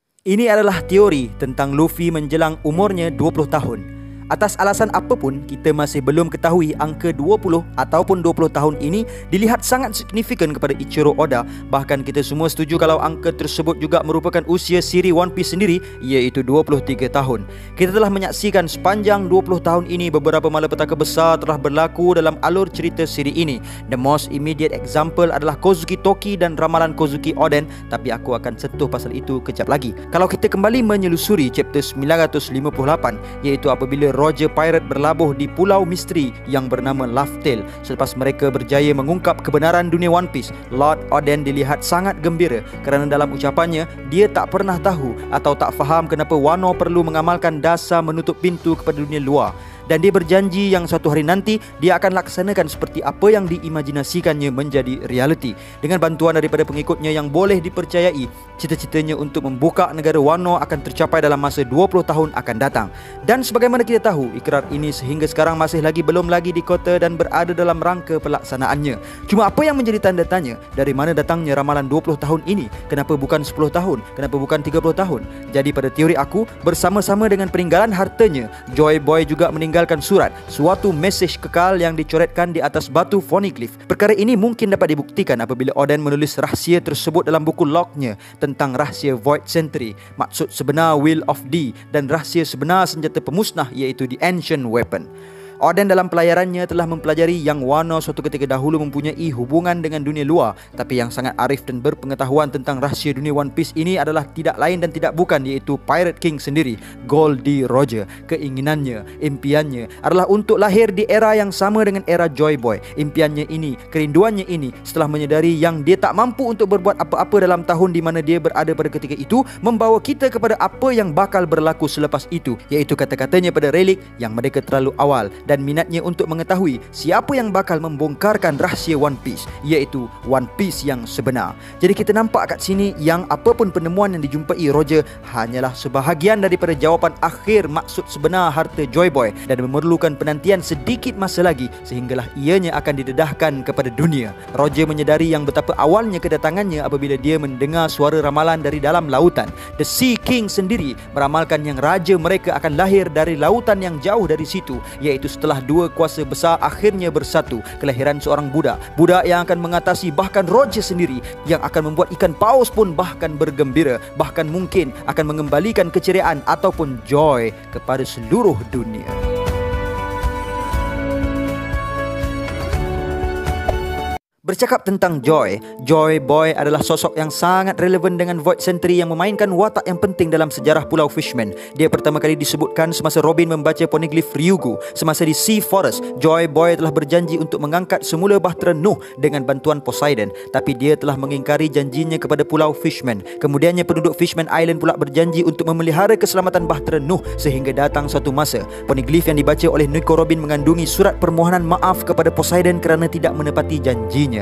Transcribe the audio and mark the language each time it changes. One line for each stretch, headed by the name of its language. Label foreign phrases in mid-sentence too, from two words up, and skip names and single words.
Malay: Ini adalah teori tentang Luffy menjelang umurnya 20 tahun. Atas alasan apapun, kita masih belum ketahui angka 20 ataupun 20 tahun ini dilihat sangat signifikan kepada Ichiro Oda. Bahkan kita semua setuju kalau angka tersebut juga merupakan usia siri One Piece sendiri, iaitu 23 tahun. Kita telah menyaksikan sepanjang 20 tahun ini beberapa malapetaka besar telah berlaku dalam alur cerita siri ini.
English: The most immediate example
Malay: adalah Kozuki Toki dan ramalan Kozuki Oden, tapi aku akan sentuh pasal itu kejap lagi. Kalau kita kembali menyelusuri chapter 958, iaitu apabila Roger Pirate berlabuh di pulau misteri yang bernama Laugh-Tale. Selepas mereka berjaya mengungkap kebenaran dunia One Piece, Lord Oden dilihat sangat gembira kerana dalam ucapannya, dia tak pernah tahu atau tak faham kenapa Wano perlu mengamalkan dasar menutup pintu kepada dunia luar. Dan dia berjanji yang suatu hari nanti dia akan laksanakan seperti apa yang diimajinasikannya menjadi realiti. Dengan bantuan daripada pengikutnya yang boleh dipercayai, cita-citanya untuk membuka negara Wano akan tercapai dalam masa 20 tahun akan datang. Dan sebagaimana kita tahu, ikrar ini sehingga sekarang masih belum lagi dikota dan berada dalam rangka pelaksanaannya. Cuma apa yang menjadi tanda tanya, dari mana datangnya ramalan 20 tahun ini? Kenapa bukan 10 tahun? Kenapa bukan 30 tahun? Jadi pada teori aku, bersama-sama dengan peninggalan hartanya, Joy Boy juga meninggalkan surat, suatu mesej kekal yang dicoretkan di atas batu Poneglyph. Perkara ini mungkin dapat dibuktikan apabila Oden menulis rahsia tersebut dalam buku lognya tentang rahsia Void Century, maksud sebenar Will of D, dan rahsia sebenar senjata pemusnah iaitu The Ancient Weapon. Oden dalam pelayarannya telah mempelajari yang Wano suatu ketika dahulu mempunyai hubungan dengan dunia luar, tapi yang sangat arif dan berpengetahuan tentang rahsia dunia One Piece ini adalah tidak lain dan tidak bukan iaitu Pirate King sendiri, Goldie Roger. Keinginannya, impiannya adalah untuk lahir di era yang sama dengan era Joy Boy. Impiannya ini, kerinduannya ini, setelah menyedari yang dia tak mampu untuk berbuat apa-apa dalam tahun di mana dia berada pada ketika itu, membawa kita kepada apa yang bakal berlaku selepas itu, iaitu kata-katanya pada relik yang mereka terlalu awal, dan minatnya untuk mengetahui siapa yang bakal membongkarkan rahsia One Piece, iaitu One Piece yang sebenar. Jadi kita nampak kat sini yang apapun penemuan yang dijumpai Roger hanyalah sebahagian daripada jawapan akhir maksud sebenar harta Joy Boy, dan memerlukan penantian sedikit masa lagi sehinggalah ianya akan didedahkan kepada dunia. Roger menyedari yang betapa awalnya kedatangannya apabila dia mendengar suara ramalan dari dalam lautan. The Sea King sendiri meramalkan yang raja mereka akan lahir dari lautan yang jauh dari situ, iaitu setelah dua kuasa besar akhirnya bersatu, kelahiran seorang budak yang akan mengatasi bahkan Roger sendiri, yang akan membuat ikan paus pun bahkan bergembira, bahkan mungkin akan mengembalikan keceriaan ataupun joy kepada seluruh dunia. Bercakap tentang Joy Boy adalah sosok yang sangat relevan dengan Void Century yang memainkan watak yang penting dalam sejarah Pulau Fishman. Dia pertama kali disebutkan semasa Robin membaca Poneglyph Ryugu. Semasa di Sea Forest, Joy Boy telah berjanji untuk mengangkat semula bahtera Nuh dengan bantuan Poseidon, tapi dia telah mengingkari janjinya kepada Pulau Fishman. Kemudiannya penduduk Fishman Island pula berjanji untuk memelihara keselamatan bahtera Nuh sehingga datang suatu masa Poneglyph yang dibaca oleh Nico Robin mengandungi surat permohonan maaf kepada Poseidon kerana tidak menepati janjinya.